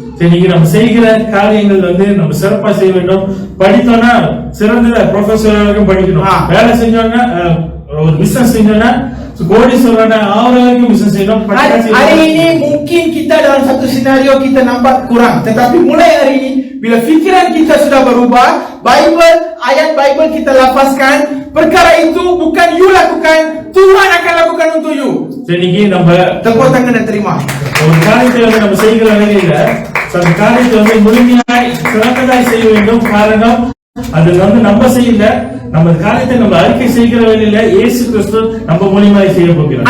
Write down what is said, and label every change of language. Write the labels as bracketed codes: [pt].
[ta] இன்னைக்கு நம்ம செய்கிற காரியங்கள் வந்து நம்ம சிறப்பா செய்ய வேண்டும். படித்தோம்னா சிறந்த ப்ரொஃபசர் படிக்கணும். வேலை செஞ்சோம்னா ஒரு பிசினஸ் செஞ்சோம்னா கோடீஸ்வரன் அவர்களுக்கு பிசினஸ் செய்யணும். [ms] Hari ini mungkin kita dalam satu senario kita nampak kurang, tetapi mulai hari ini bila fikiran kita sudah berubah, ayat Bible kita lafazkan, perkara itu bukan you lakukan, Tuhan akan lakukan untuk you. [ta] இன்னைக்கு நம்ம [ms] tepuk tangan dan terima. [ta] ஒரு காரியத்தை வந்து நம்ம செய்கிற வேலையில அந்த காரியத்தை வந்து முழுமையாய் சிறந்ததாய் செய்ய வேண்டும். காரணம் அது வந்து நம்ம செய்யல, நம்ம காரியத்தை நம்ம அறிக்கை செய்கிற வேலையில இயேசு கிறிஸ்து நம்ம மூலமாய் செய்ய போகிறார்.